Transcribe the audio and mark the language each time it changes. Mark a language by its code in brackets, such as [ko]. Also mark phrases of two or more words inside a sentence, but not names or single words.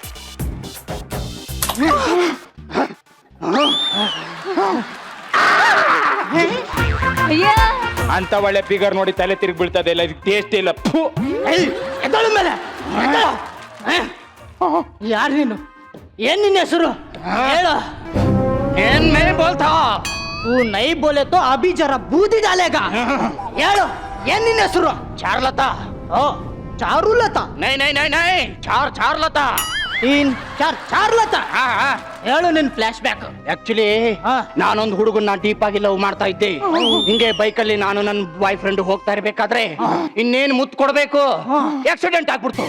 [kn] ಅಂತ ಒಳ್ಳೆ ಫಿಗರ್ ನೋಡಿ ತಲೆ ತಿರುಗಿ ಬೀಳ್ತದೆ ಇಲ್ಲ, ಇದಕ್ಕೆ ಟೇಸ್ಟ್ ಇಲ್ಲ. ಮೇಲೆ ಯಾರು ನೀನು? ಏನ್ ನಿನ್ನ ಹೆಸರು ಹೇಳು. [hi] एन मे बोलता? तू नहीं बोले तो अभी जरा बूदी डालेगा. [kn] ಹೇಳು ಏನ್ ನಿನ್ನ ಹೆಸರು? ಚಾರ್ಲತಾ. ಓ ಚಾರುಲತಾ. [hi] नहीं नहीं नहीं नहीं, ಚಾರ್ಲತಾ. [kn] ಚಾರ್ಲತಾ. ಹೇಳು ನಿನ್ [en] flash back. [kn] ಆಕ್ಚುಲಿ ನಾನೊಂದು ಹುಡುಗನ್ನ ಡೀಪ್ ಆಗಿ ಲವ್ ಮಾಡ್ತಾ ಇದ್ದೆ. ಹಿಂಗೆ ಬೈಕಲ್ಲಿ ನಾನು ನನ್ನ [en] boy friend [kn] ಹೋಗ್ತಾ ಇರ್ಬೇಕಾದ್ರೆ ಇನ್ನೇನು ಮುತ್ತು ಕೊಡ್ಬೇಕು, ಆಕ್ಸಿಡೆಂಟ್ ಆಗ್ಬಿಡ್ತು.